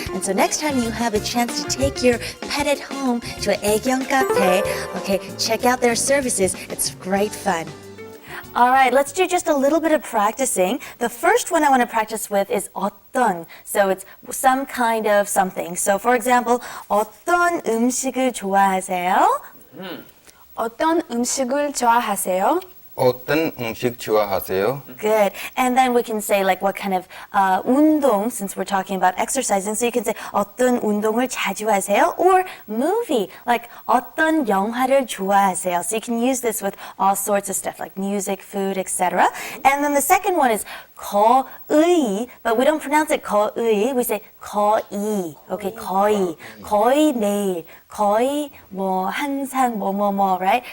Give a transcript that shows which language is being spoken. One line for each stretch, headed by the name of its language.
English: And so next time you have a chance to take your pet at home to an Aegyeon Cafe, okay, check out their services. It's great fun. All right, let's do just a little bit of practicing. The first one I want to practice with is 어떤. So it's some kind of something. So for example,
Korean: 어떤 음식을 좋아하세요? 어떤 음식을 좋아하세요? 어떤 음식 좋아하세요?
English: Good. And then we can say like what kind of 운동, since we're talking about exercising. So you can say
Korean: 어떤 운동을 자주 하세요?
English: Or movie, like
Korean: 어떤 영화를 좋아하세요?
English: So you can use this with all sorts of stuff like music, food, etc. And then the second one is 거의, but we don't pronounce it 거의. We say 거의. Okay, 거의.
Korean: 거의 매일. 거의 뭐 항상 뭐뭐뭐,
English: right?